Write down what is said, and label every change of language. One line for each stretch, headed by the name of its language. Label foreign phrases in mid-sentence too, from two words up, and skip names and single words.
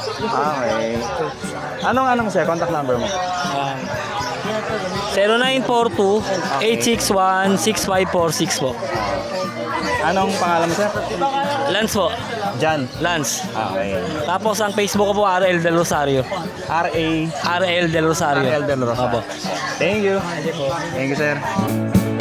Filipino: Okay. Anong sir?
English: Contact number
Filipino: mo? 0942-861-6546 po. Anong pangalan mo, sir? Lance po. Jan. Lance. Okay. Tapos ang Facebook ko po, RL Del Rosario. R.A. RL Del Rosario. RL Del Rosario. Opo.
English: Thank you. Thank you, sir.